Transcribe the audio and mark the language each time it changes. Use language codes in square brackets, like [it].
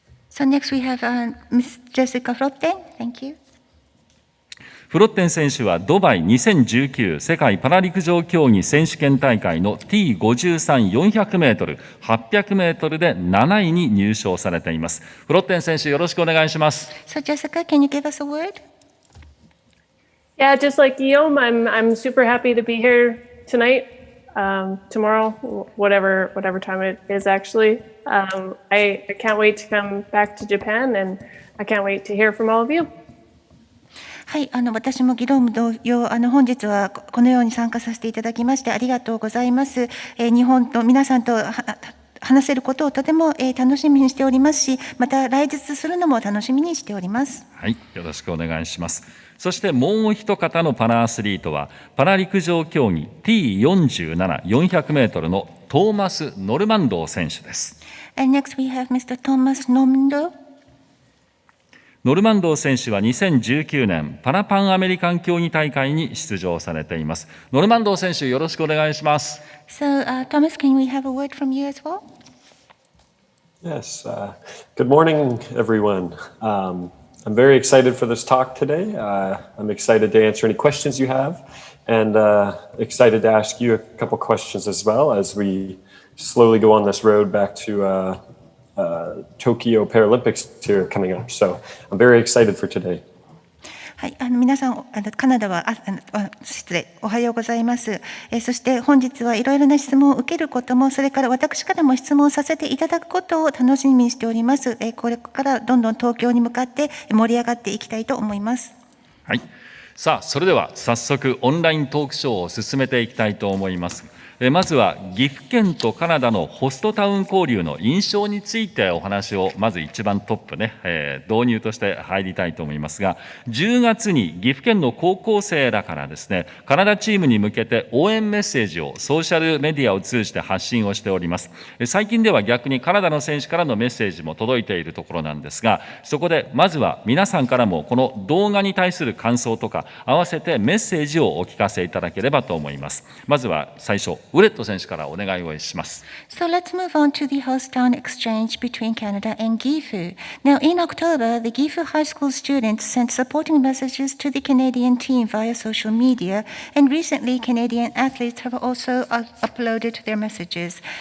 [en] So next we have Miss Jessica Frotten. Thank you. [ja] フロッテン選手はドバイ2019世界パラ陸上競技選手権大会の T53 400メートル、800メートルで7位に入賞されています。フロッテン選手よろしくお願いします。 [en] So Jessica, can you give us a word? Yeah, just like Guillaume, I'm super happy to be here tonight, tomorrow, whatever time it is actually. I can't wait to come back to Japan, and I can't wait to hear from all of you. [ja] はい、私もギローム同様、本日はこのように参加させていただきましてありがとうございます。日本と皆さんと話せることをとても楽しみにしておりますし、また来日するのも楽しみにしております。はい、よろしくお願いします。そしてもう一方のパラアスリートはパラ陸上競技 T47 400メートルのトーマス・ノルマンドー選手です。 [en] And next we have Mr. Thomas Normandeau. [ja] ノルマンドー選手は2019年パラパンアメリカン競技大会に出場されています。ノルマンドー選手よろしくお願いします。 [en] So Thomas, can we have a word from you as well? Yes. Good morning, everyone. I'm very excited for this talk today. I'm excited to answer any questions you have, and excited to ask you a couple questions as well as we slowly go on this road back to Tokyo Paralympics here coming up. So I'm very excited for today. [ja] はい、皆さん、カナダは、失礼、おはようございます。そして本日はいろいろな質問を受けることも、それから私からも質問させていただくことを楽しみにしております。これからどんどん東京に向かって盛り上がっていきたいと思います。はい。さあ、それでは早速オンライントークショーを進めていきたいと思います。まずは岐阜県とカナダのホストタウン交流の印象についてお話をまず一番トップね、導入として入りたいと思いますが、10月に岐阜県の高校生らからですね、カナダチームに向けて応援メッセージをソーシャルメディアを通じて発信をしております。最近では逆にカナダの選手からのメッセージも届いているところなんですが、そこでまずは皆さんからもこの動画に対する感想とか合わせてメッセージをお聞かせいただければと思います。まずは最初ウレット選手からお願いをします。 [en] So let's move on to the host town exchange between Canada and Gifu. Now, in October, the Gifu High School students sent supporting messages to the Canadian team via social media, and recently, Canadian athletes have also uploaded their messages.